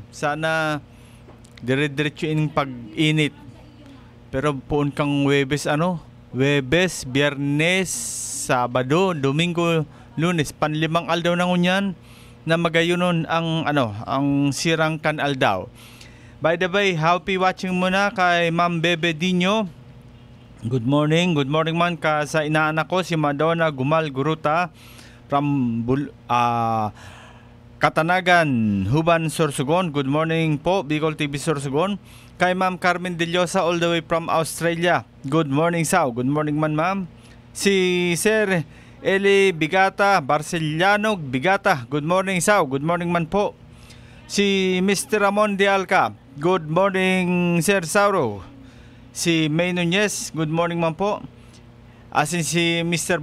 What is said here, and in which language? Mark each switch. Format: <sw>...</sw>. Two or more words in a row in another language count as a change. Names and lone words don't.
<tl>Sana dire-diretso yung pag-init.</tl> <bik>Pero poon kang Webes, Webes, Biyernes, Sabado, Domingo, Lunes, panlimang aldaw na ngunyan na magayon ang sirang kan aldaw.</bik> <en>By the way, happy watching muna kay Ma'am Bebe Dino. Good morning</en> <bik>man ka sa inaanak ko si Madonna Gumal Guruta from Katanagan, Huban, Sorsogon.</bik> <en>Good morning po, Bicol TV Sorsogon. Kay Ma'am Carmen Deliosa all the way from Australia. Good morning, Sao. Good morning man, ma'am. Si Sir Eli Bigata, Barceliano Bigata, good morning Sao, good morning man po.</en> <bik>Si Mr.</bik> <en>Ramon de Alca, good morning Sir Sauro. Si May Nunez, good morning man po.</en> <bik>Asin si Mr.</bik>